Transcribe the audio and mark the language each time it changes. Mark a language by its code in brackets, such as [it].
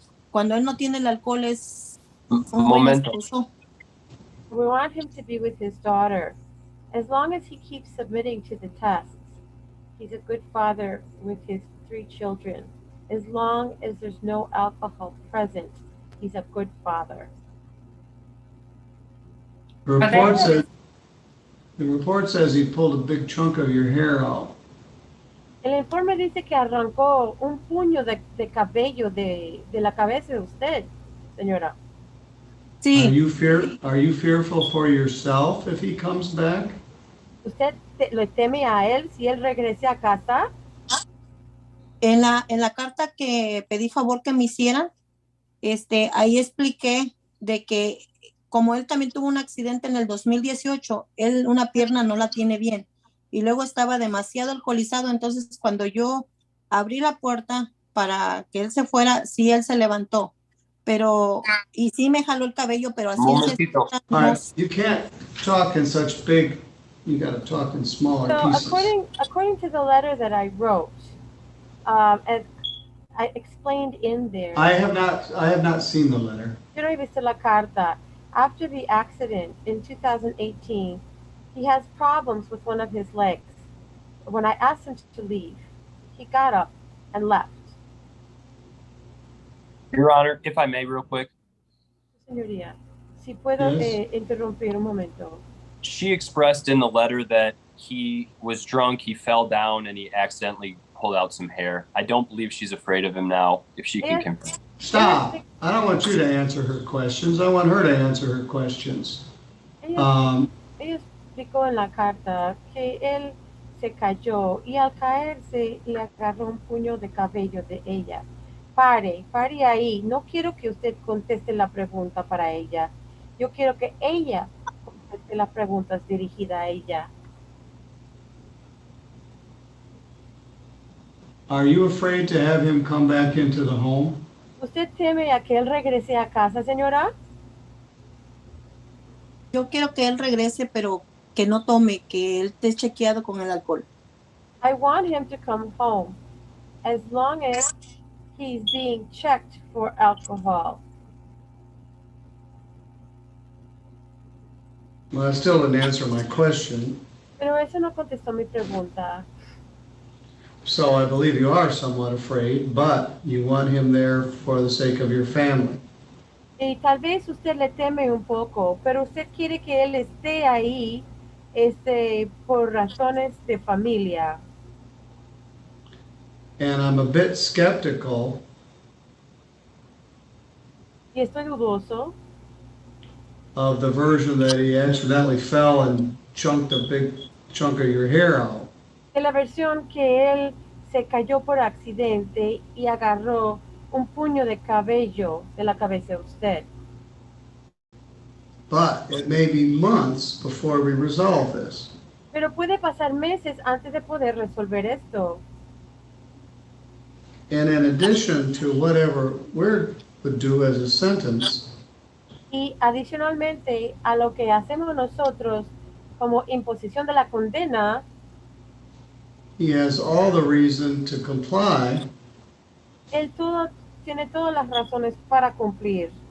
[es] Cuando él no tiene el alcohol es un buen esposo. [en] We want him to be with his daughter. As long as he keeps submitting to the tests, he's a good father with his 3 children. As long as there's no alcohol present, he's a good father. The report says he pulled a big chunk of your hair out. [es] El informe dice que arrancó un puño de cabello de la cabeza de usted, señora. Sí. [en] Are you fearful for yourself if he comes back? [es] ¿Usted le teme a él si él regrese a casa? En la carta que pedí favor que me hicieran, ahí expliqué de que como él también tuvo un accidente en el 2018, él una pierna no la tiene bien y luego estaba demasiado alcoholizado, entonces cuando yo abrí la puerta para que él se fuera, sí, él se levantó, y sí me jaló el cabello, pero así [en] You can't talk in such big, you got to talk in smaller pieces. According to the letter that I wrote, as I explained in there. I have not seen the letter. [es] Yo no he visto la carta. [en] After the accident in 2018, he has problems with one of his legs. When I asked him to leave, he got up and left. Your Honor, if I may real quick. [es] Señoría, si puedo interrumpir un momento. [en] She expressed in the letter that he was drunk, he fell down, and he accidentally pulled out some hair. I don't believe she's afraid of him now, if she can confirm. Stop. I don't want you to answer her questions. I want her to answer her questions. [es] Ella explicó en la carta que él se cayó y al caerse le agarró un puño de cabello de ella. Pare ahí. No quiero que usted conteste la pregunta para ella. Yo quiero que ella conteste las preguntas dirigidas a ella. [en] Are you afraid to have him come back into the home? [es] ¿Usted teme a que él regrese a casa, señora? Yo quiero que él regrese, pero que no tome, que él esté chequeado con el alcohol. [en] I want him to come home as long as he's being checked for alcohol. Well, that still didn't answer my question. [es] Pero eso no contestó mi pregunta. [en] So I believe you are somewhat afraid, but you want him there for the sake of your family. [es] Y tal vez usted le teme un poco, pero usted quiere que él esté ahí, por razones de familia. [en] And I'm a bit skeptical. [es] Y estoy dudoso. [en] Of the version that he accidentally fell and chunked a big chunk of your hair out. [es] De la versión que él se cayó por accidente y agarró un puño de cabello de la cabeza de usted. [en] But it may be months before we resolve this. [es] Pero puede pasar meses antes de poder resolver esto. [en] And in addition to whatever we would do as a sentence, [es] y adicionalmente a lo que hacemos nosotros como imposición de la condena, [en] he has all the reason to comply. [es] Él tiene todas las razones para cumplir.